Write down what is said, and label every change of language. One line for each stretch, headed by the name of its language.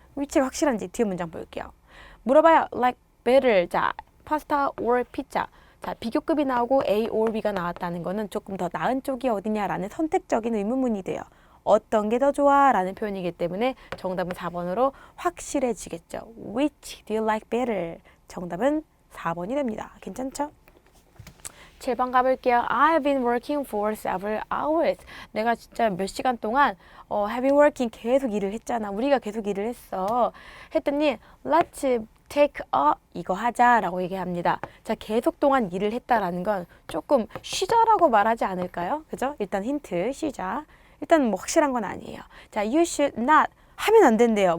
Korean: 위치가 확실한지 뒤에 문장 볼게요. 물어봐요. Like better. 자, 파스타 or 피자. 자, 비교급이 나오고 A or B가 나왔다는 거는 조금 더 나은 쪽이 어디냐라는 선택적인 의문문이 돼요. 어떤 게 더 좋아? 라는 표현이기 때문에 정답은 4번으로 확실해지겠죠.
English: Which do you like better?
Korean: 정답은 4번이 됩니다. 괜찮죠? 7번 가볼게요.
English: I've been working for several hours.
Korean: 내가 진짜 몇 시간 동안
English: have been working
Korean: 계속 일을 했잖아. 우리가 계속 일을 했어. 했더니
English: let's take a
Korean: 이거 하자 라고 얘기합니다. 자, 계속 동안 일을 했다라는 건 조금 쉬자라고 말하지 않을까요? 그죠? 일단 힌트 쉬자. 일단 뭐 확실한 건 아니에요. 자,
English: you should not
Korean: 하면 안 된대요.